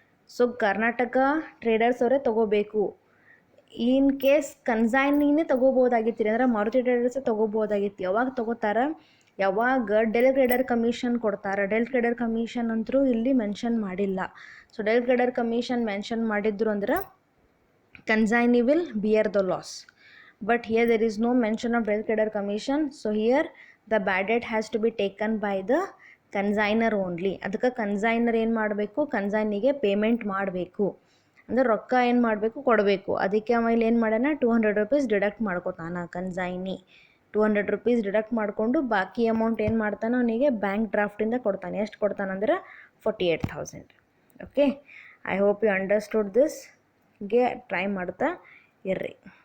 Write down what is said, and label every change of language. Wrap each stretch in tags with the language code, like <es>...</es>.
<kn>So Karnataka traders ಅವರೇ ತೊಗೋಬೇಕು. In case ಕನ್ಸೈನಿನೇ ತೊಗೋಬೋದಾಗಿತ್ತು ಅಂದ್ರೆ ಮಾರುತಿ ಟ್ರೇಡರ್ಸೇ ತೊಗೋಬೋದಾಗಿತ್ತು. ಯಾವಾಗ ತೊಗೋತಾರೆ, ಯಾವಾಗ ಡೆಲ್ ಕ್ರೆಡರ್ ಕಮಿಷನ್ ಕೊಡ್ತಾರೆ. ಡೆಲ್ ಕ್ರೆಡರ್ ಕಮಿಷನ್ ಅಂತರೂ ಇಲ್ಲಿ ಮೆನ್ಷನ್ ಮಾಡಿಲ್ಲ. ಸೊ ಡೆಲ್ ಕ್ರೆಡರ್ ಕಮಿಷನ್ ಮೆನ್ಷನ್ ಮಾಡಿದ್ರು ಅಂದ್ರೆ consignee</kn> <en>Will bear the loss. But here there is no mention of del credere commission. So here the bad debt has to be taken by the consignor only.</en> <kn>ಅದಕ್ಕೆ consignor ಏನು ಮಾಡಬೇಕು, ಕನ್ಸೈನಿಗೆ payment ಮಾಡಬೇಕು, ಅಂದರೆ ರೊಕ್ಕ ಏನು ಮಾಡಬೇಕು, ಕೊಡಬೇಕು. ಅದಕ್ಕೆ ಆಮೇಲೆ ಏನು ಮಾಡ್ಯಾನ, 200 rupees deduct ಮಾಡ್ಕೋತಾನ consignee. 200 rupees deduct ಮಾಡಿಕೊಂಡು ಬಾಕಿ ಅಮೌಂಟ್ ಏನು ಮಾಡ್ತಾನೆ, ಅವನಿಗೆ ಬ್ಯಾಂಕ್ ಡ್ರಾಫ್ಟಿಂದ ಕೊಡ್ತಾನೆ. ಎಷ್ಟು ಕೊಡ್ತಾನಂದ್ರೆ 48,000.</kn> <en>Okay, I hope you understood this.</en> <kn>ಗೆ ಟ್ರೈ ಮಾಡ್ತಾ ಇರ್ರಿ.</kn>